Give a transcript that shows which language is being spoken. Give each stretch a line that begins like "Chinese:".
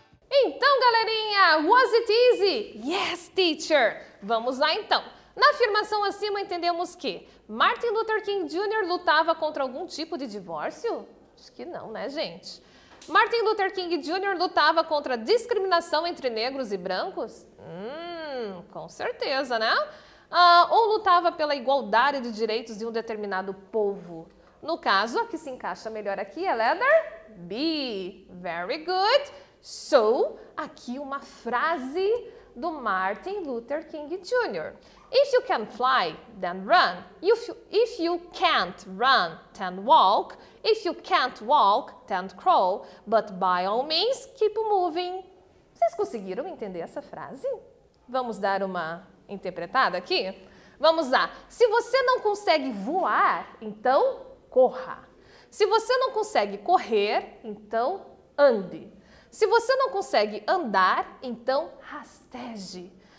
Portuguese: Então, galerinha,
English: was it easy? Yes, teacher!
Portuguese: Vamos lá, então. Na afirmação acima, entendemos que Martin Luther King Jr. lutava contra algum tipo de divórcio? Acho que não, né, gente? Martin Luther King Jr. lutava contra a discriminação entre negros e brancos? Com certeza, né? Ou lutava pela igualdade de direitos de um determinado povo? No caso, a que se encaixa melhor aqui é
English: letter B. Very good. So,
Portuguese: aqui uma frase do Martin Luther King Jr.
English: If you can fly, then run. If you can't run, then walk. If you can't walk, then crawl. But by all means, keep moving.
Portuguese: Vocês conseguiram entender essa frase? Vamos dar uma interpretada aqui? Vamos lá. Se você não consegue voar, então corra. Se você não consegue correr, então ande. Se você não consegue andar, então rasteje.